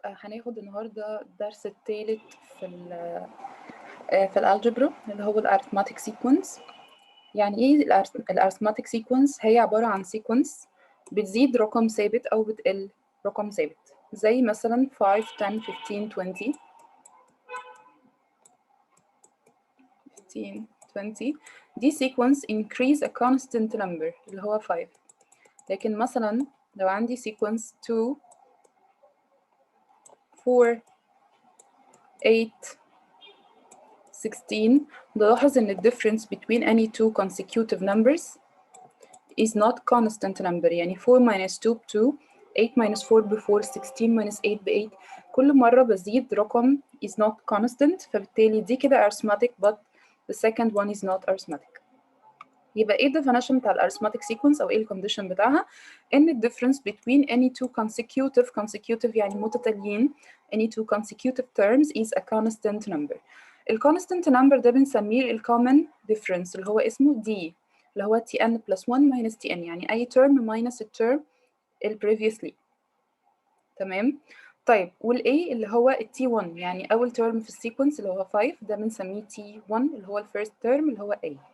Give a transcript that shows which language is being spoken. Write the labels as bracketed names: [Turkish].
[Arabic] هناخد النهارده الدرس الثالث في في الالجبرا اللي هو الارثماتيك سيكونس. يعني ايه الارثماتيك سيكونس؟ هي عباره عن سيكونس بتزيد رقم ثابت او بتقل رقم ثابت، زي مثلا 5 10 15 20 15 20. دي [English] sequence increase a constant number [Arabic] اللي هو 5. لكن مثلا لو عندي [English] sequence 2 4 8 16، [Arabic] بلاحظ إن [English] the difference between any two consecutive numbers is not constant number. [Arabic] يعني 4 minus 2 ب 2، 8 minus 4 ب 4، 16 minus 8 ب 8. كل مرة بزيد رقم [English] is not constant، [Arabic] فبالتالي دي كده [English] arithmetic but the second one is not arithmetic. [Arabic] يبقى ايه [English] definition [Arabic] بتاع الارثماتيك sequence او ايه الكونديشن بتاعها؟ ان ال [English] difference between any two consecutive [Arabic] يعني متتاليين [English] any two consecutive terms is a constant number. [Arabic] ال [English] constant number [Arabic] ده بنسميه ال [English] common difference [Arabic] اللي هو اسمه d، اللي هو [English] tn plus 1 minus tn، [Arabic] يعني اي [English] term minus [Arabic] الترم ال previously. تمام. طيب وال A اللي هو ال T1، يعني أول term في السيكونس اللي هو 5، ده بنسميه T1 اللي هو ال [English] first term [Arabic] اللي هو A.